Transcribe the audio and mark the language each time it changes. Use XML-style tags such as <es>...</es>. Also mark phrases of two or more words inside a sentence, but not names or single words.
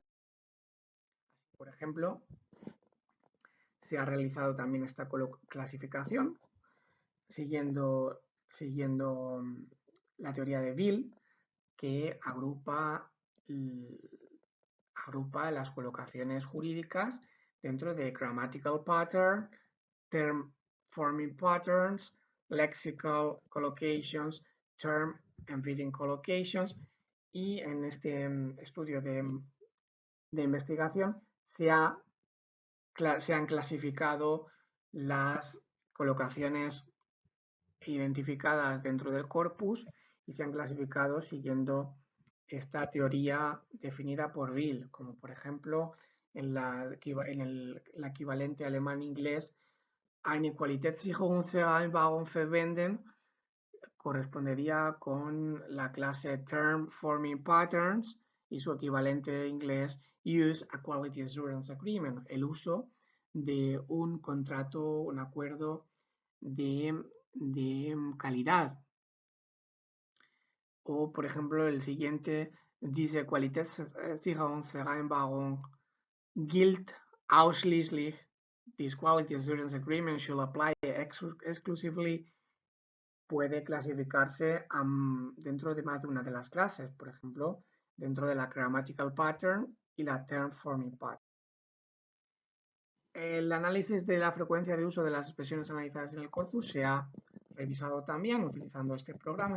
<es>Por ejemplo, se ha realizado también esta clasificación siguiendo la teoría de Bill, que agrupa las colocaciones jurídicas dentro de</es> <en>grammatical pattern, term forming patterns, lexical collocations, term and fitting collocations,</en> <es>y en este estudio de investigación se han clasificado las colocaciones identificadas dentro del corpus y se han clasificado siguiendo esta teoría definida por Bill, como por ejemplo en el equivalente alemán-inglés</es> <de>eine Qualitätssicherungsvereinbarung verwenden,</de> <es>correspondería con la clase</es> <en>Term Forming Patterns</en> <es>y su equivalente inglés</es> <en>Use a Quality Assurance Agreement,</en> <es>el uso de un contrato, un acuerdo de calidad. O, por ejemplo, el siguiente,</es> <de>diese Qualitätssicherungsvereinbarung gilt ausschließlich.</de> <en>This Quality Assurance Agreement should apply exclusively.</en> <es>Puede clasificarse dentro de más de una de las clases, por ejemplo, dentro de la</es> <en>Grammatical Pattern</en> <es>y la</es> <en>Term Forming Pattern.</en> <es>El análisis de la frecuencia de uso de las expresiones analizadas en el corpus se ha revisado también utilizando este programa.</es>